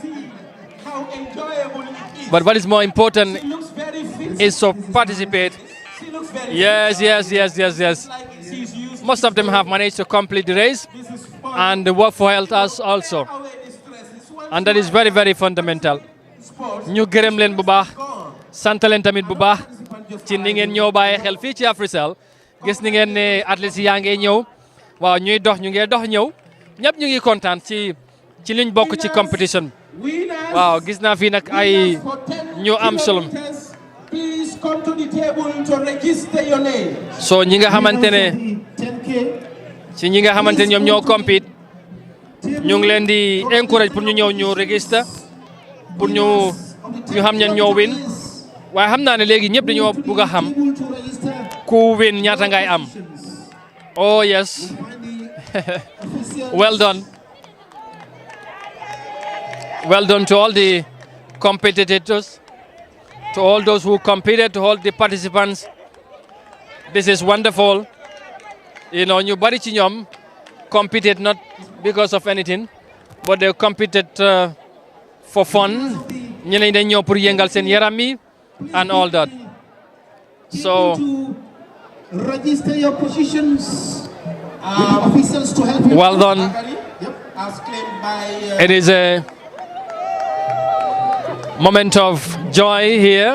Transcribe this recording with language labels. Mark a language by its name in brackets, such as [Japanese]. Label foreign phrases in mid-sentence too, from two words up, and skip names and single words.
[English] But what is more important is to participate. Yes. Most of them have managed to complete the race and work for health also. And that is very, very fundamental. [Wolof] Ñu gërëm leen bu baax, sant leen tamit bu baax ci ni ngeen ñëw bàyyi xel fii ci Africell. Gis ni ngeen ne athlètes yaa ngi ñëw, waaw ñuy dox ñu ngi dox ñëw, ñëpp ñu ngi kontaan ci liñ bokk ci competition. Waaw gis naa fii nag ay ñu am solo. [English] Please come to the table to register your name. [Wolof] So ñi nga xamante ne ñoom ñoo compete, ñu ngi leen di encourage pour ñu ñëw ñu register pour ñu xam ñan ñoo win. Waaye xam naa ne léegi ñëpp dañoo bëgg a xam ku win ñaata ngay am. [English] Oh yes. Well done. Well done to all the competitors, to all those who competed, to all the participants. This is wonderful. You know, [Wolof] ñu bari ci ñoom [English] competed not because of anything, but they competed for fun. [Wolof] Ñeneen dañ ñëw pour yëngal seen yaram yi [English] and all that. So register your positions. Officials to help you. Well done. As claimed by, it is a moment of joy here.